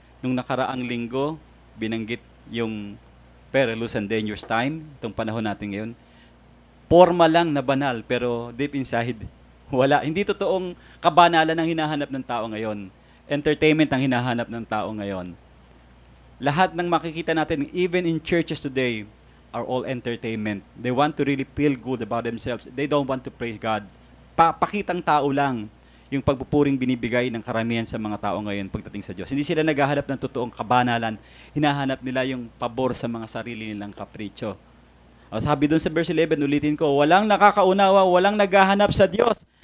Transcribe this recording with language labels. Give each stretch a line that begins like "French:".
Filipino: Nung nakaraang linggo, binanggit yung
English: perilous and dangerous time,
Filipino: itong panahon natin ngayon. Forma lang na banal, pero
English: deep inside,
Filipino: wala. Hindi totoong kabanalan ang hinahanap ng tao ngayon. Entertainment ang hinahanap ng tao ngayon. Lahat ng makikita natin,
English: even in churches today, are all entertainment. They want to really feel good about themselves. They don't want to praise God.
Filipino: Pakitang tao lang yung pagpupuring binibigay ng karamihan sa mga tao ngayon pagdating sa Diyos. Hindi sila naghahanap ng totoong kabanalan. Hinahanap nila yung pabor sa mga sarili nilang kapritsyo. Sabi doon sa verse 11, ulitin ko, walang nakakaunawa, walang naghahanap sa Diyos.